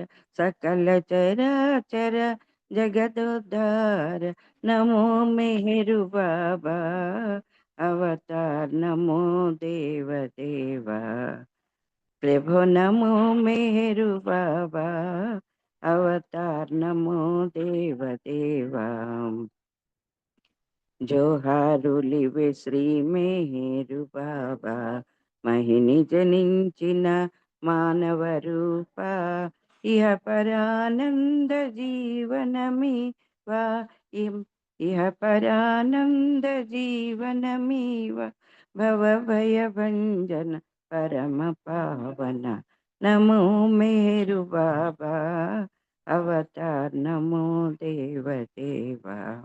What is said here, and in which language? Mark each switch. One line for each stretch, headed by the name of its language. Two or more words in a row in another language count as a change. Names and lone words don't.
Hindi: सकल चराचर जगदोद्धार नमो मेहरु बाबा अवतार नमो देव देवा। प्रभु नमो मेहरु बाबा अवतार नमो देव देवा।
Telugu: జోహారులివే శ్రీ మేరు బాబా మహిని జనించిన మానవ రూప ఇహ పరానంద జీవనమీవా ఇహ పరానంద జీవనమీవ భవ భయ భంజన పరమ పావన
Hindi: नमो मेरु बाबा अवतार नमो देव देवा।